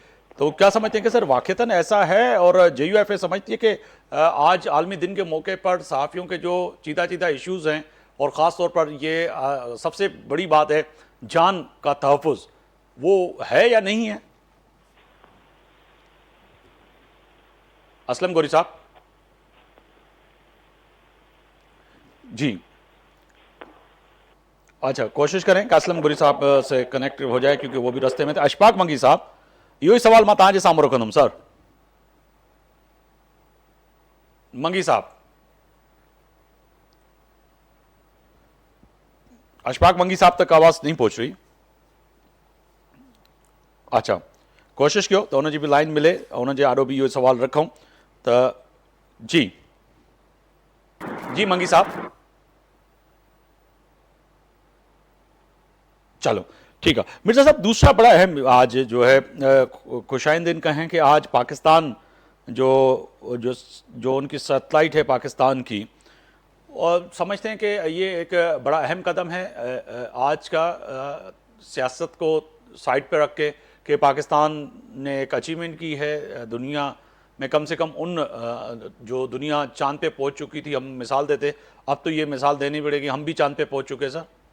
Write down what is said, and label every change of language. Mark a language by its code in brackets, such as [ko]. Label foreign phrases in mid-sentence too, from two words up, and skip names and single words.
[ur] تو کیا سمجھتے ہیں کہ سر واقعتاً ایسا ہے، اور JUFA سمجھتی ہے کہ آج عالمی دن کے موقع پر صحافیوں کے جو چیدہ چیدہ ایشوز ہیں، اور خاص طور پر یہ سب سے بڑی بات ہے جان کا تحفظ، وہ ہے یا نہیں ہے? اسلم گوری صاحب جی، اچھا کوشش کریں کہ اسلم گری صاحب سے کنیکٹ ہو جائے، کیونکہ وہ بھی راستے میں تھے. [sd] अशफाक मंगी साहब, इहो ही सवाल मां तव्हांजे साम्हूं रखंदुमि सर। [ur] منگی صاحب، اشفاق منگی صاحب تک آواز نہیں پہنچ رہی. [sd] अच्छा, कोशिश कयो तो उनजी भी लाइन मिले, उनजे आॾो बि इहो सवाल रखूं त जी जी मंगी साहब, [ur] چلو ٹھیک ہے. مرزا صاحب، دوسرا بڑا اہم آج جو ہے خوشائن دن کا ہے کہ آج پاکستان جو جو جو ان کی سیٹلائٹ ہے پاکستان کی، اور سمجھتے ہیں کہ یہ ایک بڑا اہم قدم ہے آج کا، سیاست کو سائیڈ پے رکھ کے، کہ پاکستان نے ایک اچیومنٹ کی ہے دنیا میں، کم سے کم ان جو دنیا چاند پے پہنچ چکی تھی، ہم مثال دیتے، اب تو یہ مثال دینی پڑے گی، ہم بھی چاند پے پہنچ چکے سر.